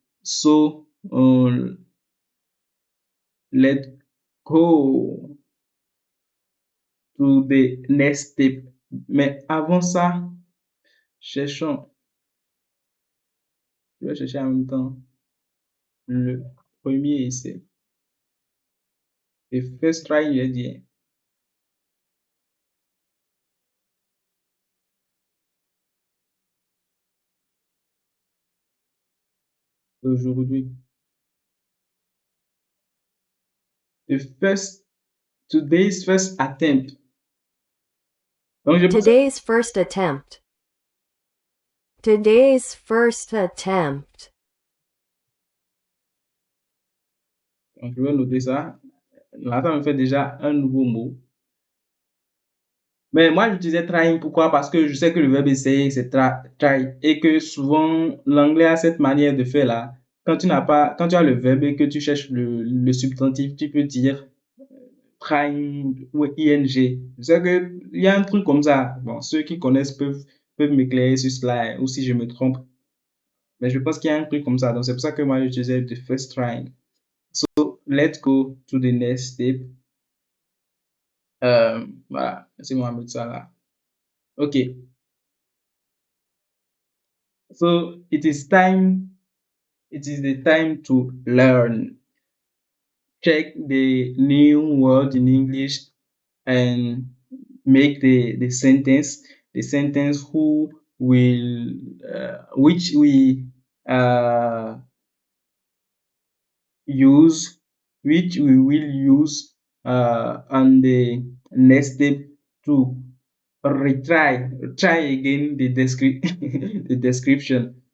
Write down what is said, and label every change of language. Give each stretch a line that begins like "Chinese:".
English: So let's go to the next step.
French: Mais avant ça, cherchons, je vais chercher en même temps le premier essai.
English: The first try,
French: il est dit aujourd'hui.
English: The first, today's first attempt.
French: Donc, je pense
English: Today's first attempt. Today's first attempt.
French: donc, je vais noter ça. Là, ça me fait déjà un nouveau mot. Mais moi, j'utilisais trying. Pourquoi? Parce que je sais que le verbe essayer, c'est try. Et que souvent, l'anglais a cette manière de faire là. Quand tu as le verbe et que tu cherches le substantif, tu peux dire trying ou ing. Je sais qu'il y a un truc comme ça. Bon, ceux qui connaissent peuvent m'éclairer sur cela, hein, ou si je me trompe. Mais je pense qu'il y a un truc comme ça. Donc, c'est pour ça que moi, j'utilisais the first trying.
English: So, let's go to the next step.
French: Voilà, laissez-moi mettre ça là.
English: OK. So, it is the time to learn. Check the new word in English and make the sentence who will, which we uh, use, which we will use on the next step to try again the description.